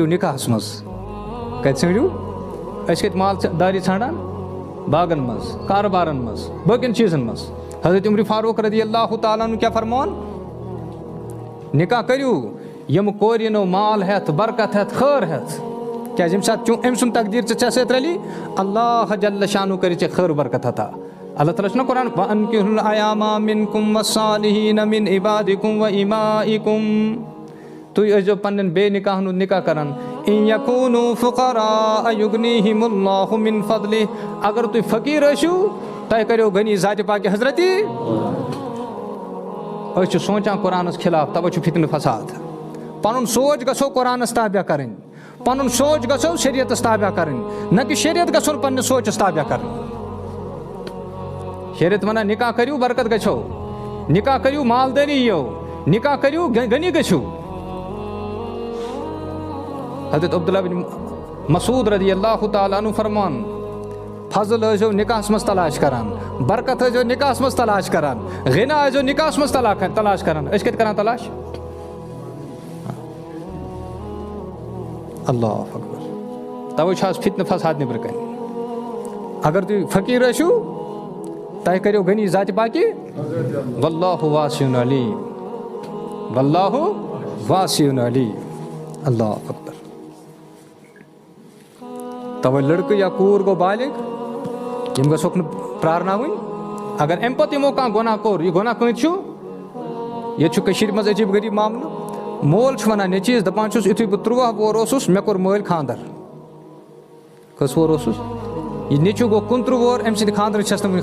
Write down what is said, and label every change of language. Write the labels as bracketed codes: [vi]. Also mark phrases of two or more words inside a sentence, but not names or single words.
[ks] نکاحس منٛز کَتہِ ژھٲنٛڈِو أسۍ کَتہِ مالدٲری ژھانٛڈان باغن منٛز کاروبارن منٛز باقین چیٖزن منٛز حضرت عمر فاروق [ar] رضی اللہ تعالیٰ عنہ [ks] کیٛاہ فرماوان نکاح کٔرِو یِم کورِ یِنو مال ہٮ۪تھ برکت ہٮ۪تھ خٲر ہٮ۪تھ کیٛازِ ییٚمہِ ساتہٕ أمۍ سُنٛد تقدیٖر ژےٚ سۭتۍ رَلی اللہ جل شانُ کَرِ ژےٚ خٲر برکت عطا اللہ تعالیٰ چھُنہ قرآن [ar] وَأَنكِحُوا الْأَيَامَ مِنكُمْ وَالصَّالِحِينَ مِنْ عِبَادِكُمْ وَإِمَائِكُمْ [ks] تُہۍ ٲسۍزیو پنٛنٮ۪ن بے نکاحن ہُنٛد نکاح کران [ar] إِن يَكُونُوا فُقَرَاءَ يُغْنِيهِمُ اللّٰهُ مِن فَضْلِهِ [ks] اگر تُہۍ فقیٖر ٲسِو تۄہہِ کٔرِو غنی ذاتِ پاکہِ حضرتی أسۍ چھِ سونٛچان قرآنَس خِلاف تَوَے چھُ فِتنہٕ فساد پَنُن سونٛچ گژھو قرآنَس تابع کَرٕنۍ پَنُن سونٛچ گژھو شریعتَس تابع کَرٕنۍ نہ کہِ شریعت گژھو پنٛنِس سونٛچَس تابع کَرٕنۍ شریعت وَنان نکاح کٔرِو برکت گژھو نکاح کٔرِو مالدٲری یِیو نکاح کٔرِو غنی گٔژھِو حضرت عبداللہ بن مسعود [ar] رضی اللہ تعالیٰ عنہ [ks] فرمان فضل ٲسۍزیو نکاحس منٛز تلاش کران برکت ٲسۍزیو نکاحس منٛز تلاش کران غنا ٲسۍزیو نکاحس منٛز تلاش کران أسۍ کَتہِ کران تلاش [ar] اللہ اکبر [ks] تَوَے چھُ آز فِتنہٕ فساد نیٚبرٕ کَنۍ اگر تُہۍ فقیٖر ٲسِو تۄہہِ کٔرِو غنی ذاتِ پاکہِ [ar] واللہ واسعٌ علیم واللہ واسعٌ علیم اللہ اکبر [ks] تَوَے لڑکہٕ یا کوٗر گوٚو بالغ یِم گژھوکھ نہٕ پرٛارناوٕنۍ اگر اَمہِ پَتہٕ یِمو کانٛہہ گۄناہ کوٚر یہِ گۄناہ کۭتۍ چھُ ییٚتہِ چھُ کٔشیٖرِ منٛز عجیٖب غریٖب معاملہٕ مول چھُ وَنان نیٚچوِس دَپان چھُس یُتھُے بہٕ 13 وُہُر اوسُس مےٚ کوٚر مٲلۍ خانٛدر کٔژ وُہُر اوسُس یہِ نیٚچوٗ گوٚو 29 وُہُر أمۍ سٕنٛدِ خانٛدرٕچ چھَس نہٕ وٕنہِ